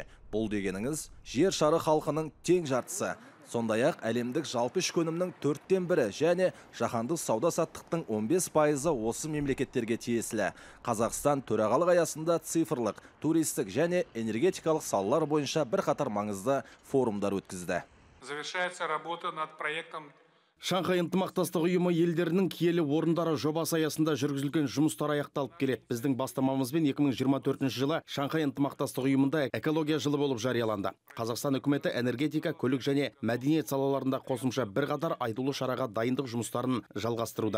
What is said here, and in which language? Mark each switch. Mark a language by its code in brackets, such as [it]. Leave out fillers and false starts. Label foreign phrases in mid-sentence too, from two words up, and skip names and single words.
[kk] Бұл дегеніңіз жер шары халқының тең жартысы. Сондай-ақ әлемдік жалпы ішкі өнімнің 4-тен бірі және жаһандық сауда-саттықтың 15% осы мемлекеттерге тиесілі. Қазақстан төрағалық аясында цифрлық, туристік және энергетикалық салалар бойынша бірқатар маңызды форумдар өткізді. [ru] Завершается работа над проектом. [kk] Шанхай ынтымақтастық ұйымы елдерінің киелі орындары жобасы аясында жүргізілген жұмыстар аяқталып келеді. Біздің бастамамызбен 2024 жылы Шанхай ынтымақтастық ұйымында экология жылы болып жарияланды. Қазақстан үкіметі энергетика, көлік және мәдениет салаларында қосымша бірқатар айтулы шараға дайындық жұмыстарын жалғастыруда.